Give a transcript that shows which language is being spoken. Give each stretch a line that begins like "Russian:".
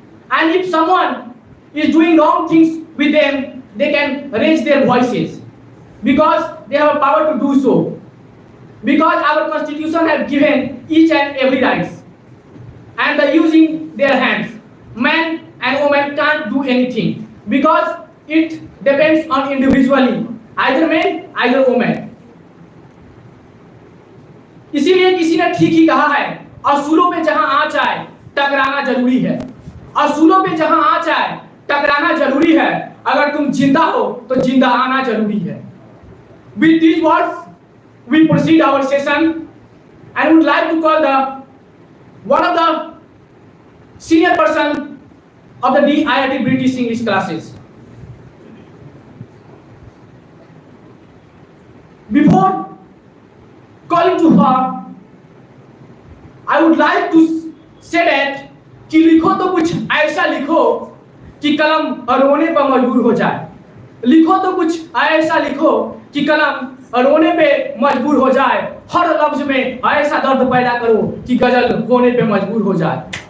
English: And if someone is doing wrong things with them, they can raise their voices, because they have a power to do so, because our constitution has given each and every rights, and by using their hands, men and women can't do anything, because it depends on individually, either men either women.
Hindi: इसीलिए किसी ने ठीक ही कहा है, असूलों पे जहां आँच आए टकराना जरूरी है, असूलों पे जहां आँच आए टकराना जरूरी है, अगर तुम जिंदा हो तो जिंदा आना जरूरी है.
English: With these words we proceed our session, and would like to call one of the senior person of the DIIT British English classes. Before calling to her, I would like to say that
Hindi: कि लिखो तो कुछ ऐसा लिखो कि कलम रोने पर मजबूर हो जाए, लिखो तो कुछ ऐसा लिखो कि कलम रोने पे मजबूर हो जाए, हर लफ्ज में ऐसा दर्द पैदा करो कि गजल होने पे मजबूर हो जाए.